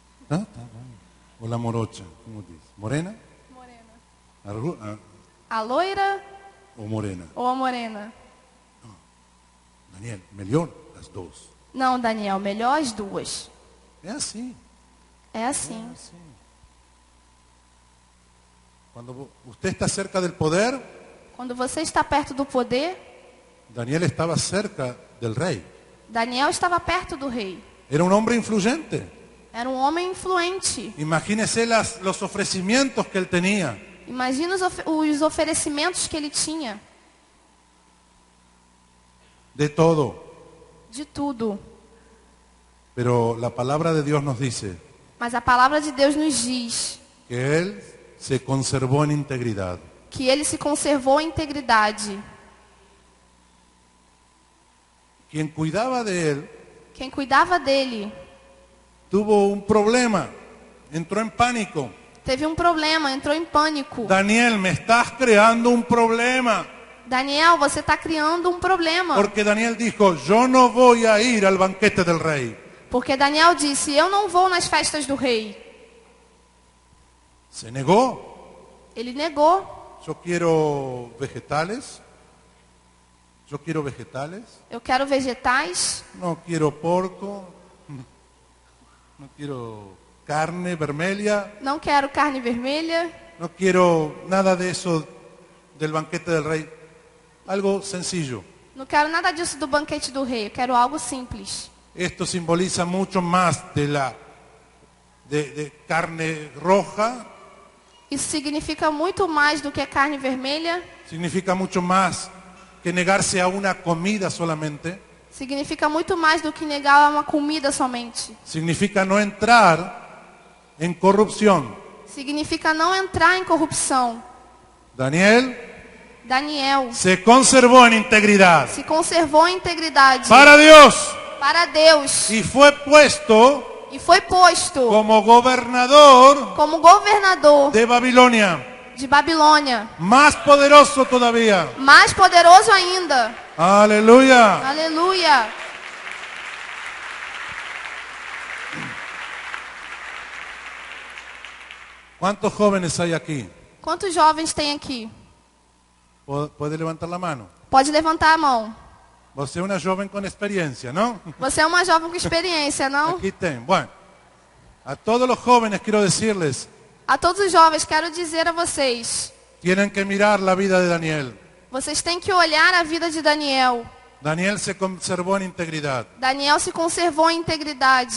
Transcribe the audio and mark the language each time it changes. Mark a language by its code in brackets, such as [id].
[pt] Ah, tá bom. [es] ¿O la morocha? ¿Cómo dice? ¿Morena? Morena. [pt] A loira [es] ¿O morena? [pt] ou a morena? [es] Daniel, mejor las dos. [pt] Não, Daniel, melhor as duas. [es] Es así. [pt] É assim. [es] Cuando usted está cerca del poder, [pt] Quando você está perto do poder, [es] Daniel estaba cerca del rey. [pt] Daniel estava perto do rei. [es] Era un hombre influyente. [pt] Era um homem influente. [es] Imagínese los ofrecimientos que él tenía. [pt] Imagina os oferecimentos que ele tinha. [es] De todo. [pt] De tudo. [es] Pero la palabra de Dios nos dice [pt] Mas a palavra de Deus nos diz [es] que él se conservó en integridad. [pt] que ele se conservou em integridade. [es] Quien cuidaba de él [pt] Quem cuidava dele [es] tuvo un problema, entró en pánico. [pt] teve um problema, entrou em pânico. [es] Daniel, me estás creando un problema. [pt] Daniel, você está criando um problema. [es] Porque Daniel dijo, yo no voy a ir al banquete del rey. [pt] Porque Daniel disse, eu não vou nas festas do rei. [es] Se negó. [pt] Ele negou. [es] Yo quiero vegetales, Yo quiero vegetales, [pt] Eu quero vegetais, [es] no quiero porco, no quiero [pt] carne vermelha, não quero carne vermelha, [es] no quiero nada de eso del banquete del rey. Algo sencillo. [pt] não quero nada disso do banquete do rei, eu quero algo simples. [es] Esto simboliza mucho más de carne roja, [pt] Isso significa muito mais do que carne vermelha, [es] significa mucho más que negarse a una comida solamente, [pt] significa muito mais do que negar uma comida somente. [es] significa no entrar en corrupción. [pt] Significa não entrar em corrupção. [es] Daniel [pt] Daniel [es] se conservó en integridad [pt] se conservou em integridade [es] para Dios [pt] para Deus [es] y fue puesto [pt] e foi posto [es] como gobernador [pt] como governador [es] de Babilonia, [pt] de Babilônia. [es] más poderoso todavía. [pt] Mais poderoso ainda. [es] Aleluya. [pt] Aleluia. [es] ¿Cuántos jóvenes hay aquí? [pt] Quantos jovens tem aqui? [es] Puede levantar la mano. [pt] Pode levantar a mão. [es] Você é una joven con experiencia, ¿no? [pt] Você é uma jovem com experiência, não? Aquí tem. [es] Bueno, a todos los jóvenes quiero decirles, [pt] A todos os jovens, quero dizer a vocês, [es] tienen que mirar la vida de Daniel. [pt] vocês têm que olhar a vida de Daniel. [es] Daniel se conservó en integridad. [pt] Daniel se conservou em integridade.